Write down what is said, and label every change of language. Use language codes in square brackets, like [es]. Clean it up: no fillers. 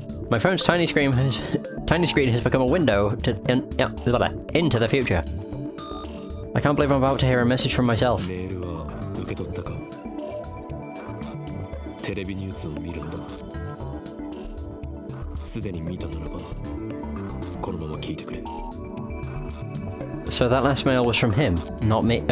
[en] My phone's tiny screen has become a window into the future. I can't believe I'm about to hear a message from myself. [ja] メールは受け取ったか。テレビニュースを見るんだ。すでに見たならば、このまま聞いてくれ。 [en] So that last mail was from him, not me.